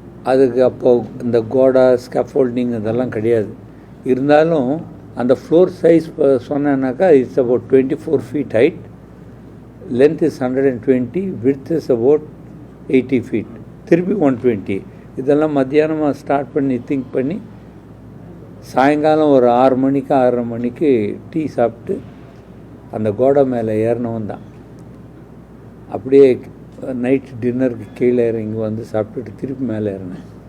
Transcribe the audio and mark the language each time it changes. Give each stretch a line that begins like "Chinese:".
Tamil: அதுக்கு அப்போது இந்த கோடா ஸ்கேஃபோல்டிங் இதெல்லாம் கிடையாது. இருந்தாலும் அந்த floor size சொன்னேன்னாக்கா
English: It's about 24 feet height, length is 120, width is about 80 feet.
Tamil: திருப்பி 120. இதெல்லாம் மத்தியானமாக ஸ்டார்ட் பண்ணி திங்க் பண்ணி சாயங்காலம் ஒரு 6 மணிக்கு 6:30 மணிக்கு டீ சாப்பிட்டு அந்த கோடை மேலே ஏறினவன் தான். அப்படியே நைட் டின்னருக்கு கீழே இறங்கி வந்து சாப்பிட்டுட்டு திருப்பி மேலே ஏறினேன்.